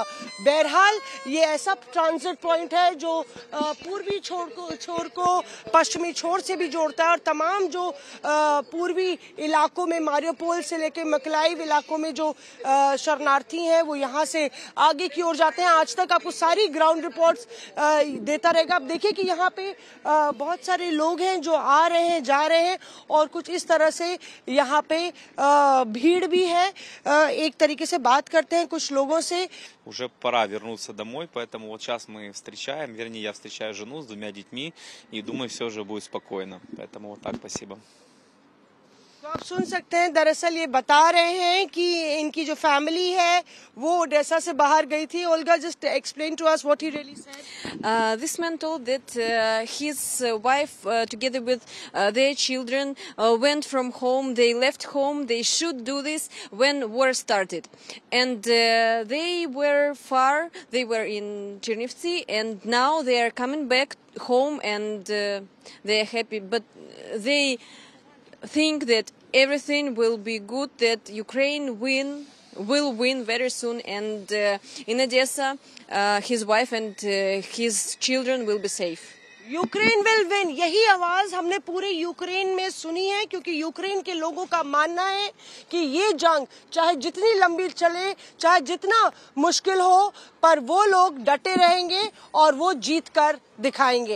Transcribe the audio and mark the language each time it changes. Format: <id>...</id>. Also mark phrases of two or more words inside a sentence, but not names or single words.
<hi>बहरहाल ये ऐसा ट्रांजिट पॉइंट है जो पूर्वी छोर को पश्चिमी छोर से भी जोड़ता है, और तमाम जो पूर्वी इलाकों में मारियोपोल से लेकर मकलाइव इलाकों में जो शरणार्थी हैं वो यहाँ से आगे की ओर जाते हैं। आज तक आपको सारी</hi> <en>ground reports</en> <hi>देता रहेगा। आप देखिए कि यहाँ पे बहुत सारे लोग हैं जो आ रहे हैं, जा रहे हैं, और कुछ इस तरह से यहाँ पे भीड़ भी है। एक तरीके से बात करते हैं कुछ लोगों से।</hi> <ru>Уже пора вернуться домой, поэтому вот сейчас мы встречаем, вернее, я встречаю жену с 2 детьми, и думаю, все уже будет спокойно. Поэтому вот так, спасибо. तो आप सुन सकते हैं, दरअसल ये बता रहे हैं कि इनकी जो फैमिली है वो ओडेसा से बाहर गई थी।</ru> <en>Olga, just explain to us what he really said. This man told that his wife, together with their children, went from home. They left home. They should do this when war started, and they were far. They were in Chernivtsi, and now they are coming back home, and they are happy. But they think that everything will be good, that Ukraine will win very soon, and in Odessa his wife and his children will be safe. Ukraine will win,</en> <hi>यही आवाज हमने पूरे यूक्रेन में सुनी है, क्योंकि यूक्रेन के लोगों का मानना है कि ये जंग चाहे जितनी लंबी चले, चाहे जितना मुश्किल हो, पर वो लोग डटे रहेंगे और वो जीत कर दिखाएंगे।</hi>